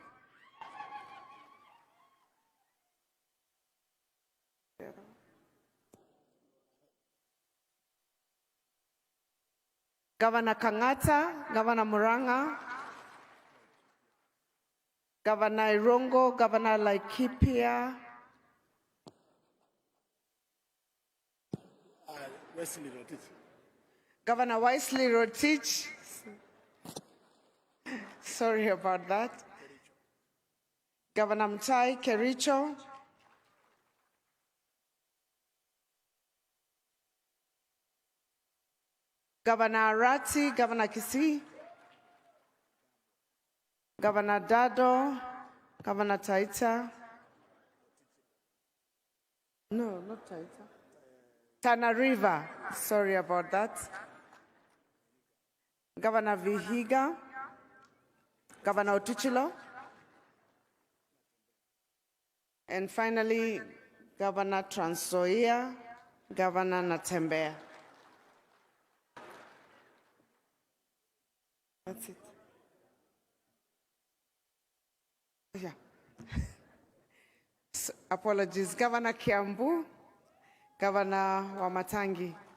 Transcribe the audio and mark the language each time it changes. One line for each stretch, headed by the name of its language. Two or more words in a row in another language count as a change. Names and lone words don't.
English: Governor Kangata, Governor Muranga, Governor Irongo, Governor Laikipia, Governor Wisely Rotich. Sorry about that. Governor Mtai Kericho. Governor Arati, Governor Kisii. Governor Dado, Governor Taita. No, not Taita. Tana River, sorry about that. Governor Vihiga, Governor Otuchilo, and finally, Governor Trans Nzoia, Governor Natembeya. That's it. Yeah. So, apologies. Governor Kiambu, Governor Wamatangi.